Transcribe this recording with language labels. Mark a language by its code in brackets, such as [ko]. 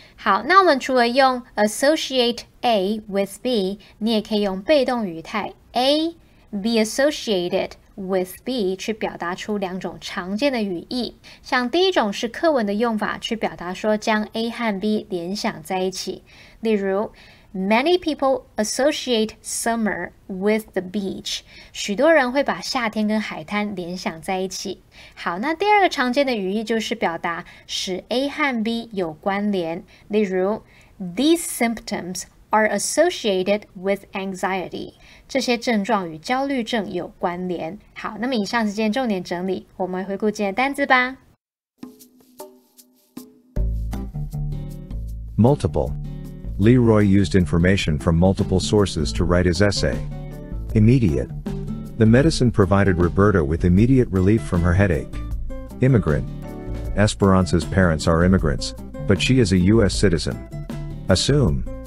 [zh] 好，那我们除了用 associate A with B， 你也可以用被动语态 A be associated with B 去表达出两种常见的语义。像第一种是课文的用法，去表达说将 A 和 B 联想在一起。例如 [en] Many people associate summer with the beach. [zh] 许多人会把夏天跟海滩联想在一起。好，那第二个常见的语义就是表达使 A 和 B 有关联。例如 [en] These symptoms are associated with anxiety. [zh] 这些症状与焦虑症有关联。好，那么以上是今天重点整理，我们回顾今天的单字吧。 [en] Multiple.Leroy used information from multiple sources to write his essay. Immediate. The medicine provided Roberta with immediate relief from her headache. Immigrant. Esperanza's parents are immigrants, but she is a U.S. citizen. Assume.